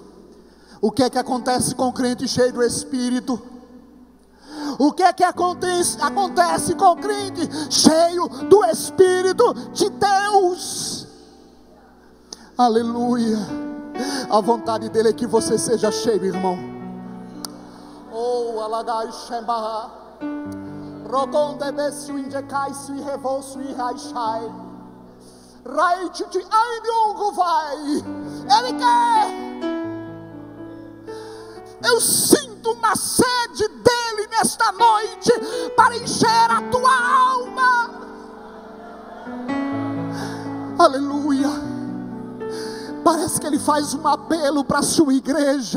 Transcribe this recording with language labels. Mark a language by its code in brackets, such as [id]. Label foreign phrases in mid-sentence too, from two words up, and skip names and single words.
[pt] O que é que acontece com o crente cheio do Espírito? O que é que acontece com o crente cheio do Espírito de Deus? Aleluia. A vontade dele é que você seja cheio, irmão. Oh, alagai shemba, rogonde besu injecai sui revolso e raishai, raititi ai de ongo vai. Ele quer. Eu sinto uma sede dele nesta noite para encher a tua alma. Aleluia. Parece que ele faz um apelo para a sua igreja.